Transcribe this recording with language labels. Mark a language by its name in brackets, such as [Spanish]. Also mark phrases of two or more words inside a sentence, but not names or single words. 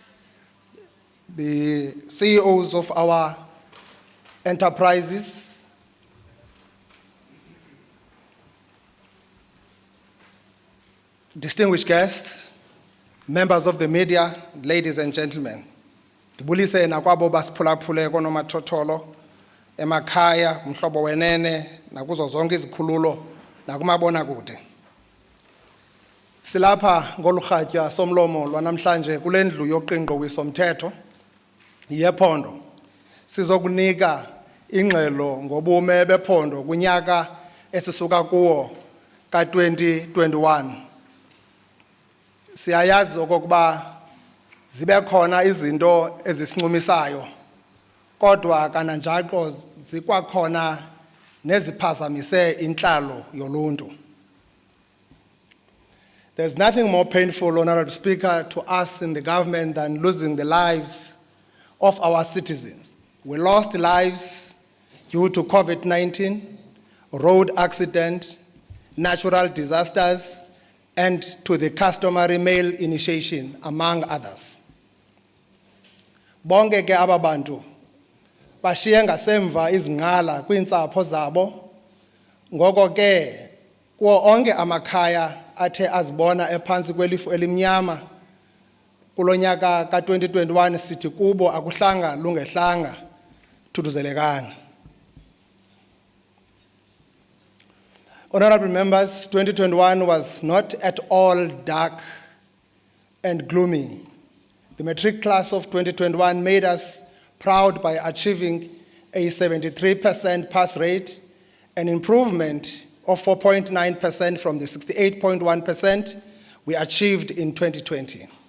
[English] the CEOs of our enterprises, distinguished guests, members of the media, ladies and gentlemen. [Xhosa] Ndibulise nakwabo basiphulaphule konomathotholo emakhaya, umhlobo wenene, nakuzo zonke izikhululo, nakumabonakude. Silapha ngolurhatya somlomo lwanamhlanje kule ndlu yoqingqo wisomthetho yephondo. Sizokunika ingxelo ngobume bephondo kunyaka esisuka kuwo ka-2021. Siyayazi okokuba zibe khona izinto ezisincumisayo, kodwa kananjalo zikwakhona neziphazamise inhlalo yoluntu. [English] There's nothing more painful, Honorable Speaker, to us in the government than losing the lives of our citizens. We lost lives due to COVID-19, road accident, natural disasters, and to the customary male initiation, among others. [Xhosa] Bonke ke aba bantu bashiye ngasemva izingqala kwiintsapho zabo, ngoko ke kuwo onke amakhaya athe azibona ephantsi kwelifu elimnyama kulo nyaka ka-2021 sithi kubo akuhlanga lungehlanga thuthuzelekani. [English] Honorable members, 2021 was not at all dark and gloomy. The matric class of 2021 made us proud by achieving a 73% pass rate, an improvement of 4.9% from the 68.1% we achieved in 2020.